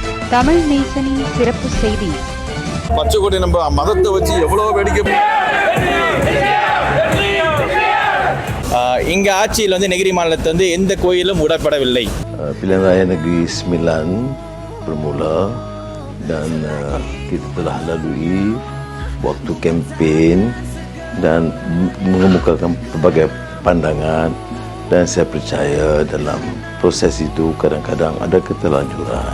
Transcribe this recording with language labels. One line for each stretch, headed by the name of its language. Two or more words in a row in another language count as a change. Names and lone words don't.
Tamil: தமிழ் நேசனின் சிறப்பு செய்தி. பச்சைக்கொடி நம்ம மதத்தை வச்சு எவ்வளோ வேடிக்கை. இங்கே ஆட்சியில் வந்து நெகிரி மாநிலத்தில் வந்து எந்த கோயிலும் விடப்படவில்லை.
Malay: Pilihan Raya Negeri Sembilan bermula dan kita telah lalui waktu kempen dan mengemukakan pelbagai pandangan, dan saya percaya dalam proses itu kadang-kadang ada keterlanjuran.